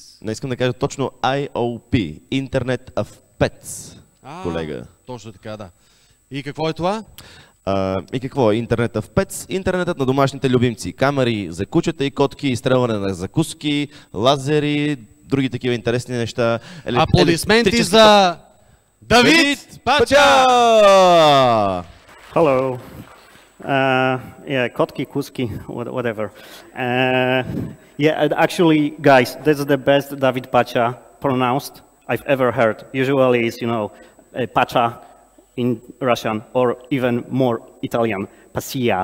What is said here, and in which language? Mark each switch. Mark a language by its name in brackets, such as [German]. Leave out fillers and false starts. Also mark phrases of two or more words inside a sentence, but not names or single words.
[Bulgarian] Не искам да кажа точно [English] IoT, Internet of Pets, [Bulgarian] колега. Точно така, да. И какво е това? И какво е [English] Internet of Pets? [Bulgarian] Интернетът на домашните любимци. Камери за кучета и котки, изстрелване на закуски, лазери, други такива интересни неща. Аплодисменти за Dawid Pacia! [English] Hello. Yeah, [Bulgarian] котки, куски, [English] whatever. Yeah, actually, guys, that's the best Dawid Pacia pronounced I've ever heard. Usually it's, you know, Pacia in Russian or even more Italian, Pacia.